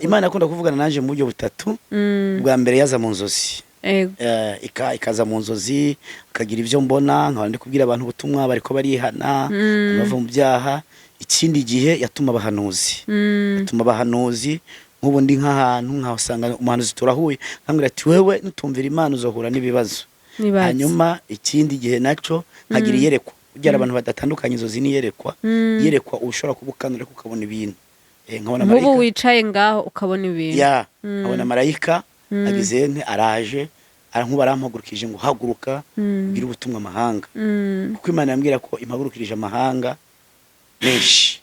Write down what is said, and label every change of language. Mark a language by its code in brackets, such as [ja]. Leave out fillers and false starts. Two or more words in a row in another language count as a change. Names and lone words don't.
[rn] Imana akunda kuvugana nanje mu buryo butatu. Bwa mbere yaza mu nzozi, ikaza mu nzozi, akagira ivyo mbona, nkaba ndi kubwira abantu ubutumwa bariko barihana, bava mu byaha. Ikindi gihe yatuma abahanuzi, nk'ubu ndi nk'ahantu nkahasanga umuhanuzi turahuye, nkambwira ati wewe nutumvira Imana uzohura n'ibibazo. Hanyuma ikindi gihe naco nkagira iyerekwa, kugira abantu badatandukanye inzozi n'iyerekwa. Yerekwa ushobora kubukanura ukabona ibintu, nkabona marayika. Mubu wicaye ngaho ukabona ibintu. Nkabona marayika agizene araje, arankuba arampagurukije ngo haguruka ugira ubutumwa amahanga, kuko Imana yambwira ko impagurukirije amahanga menshi.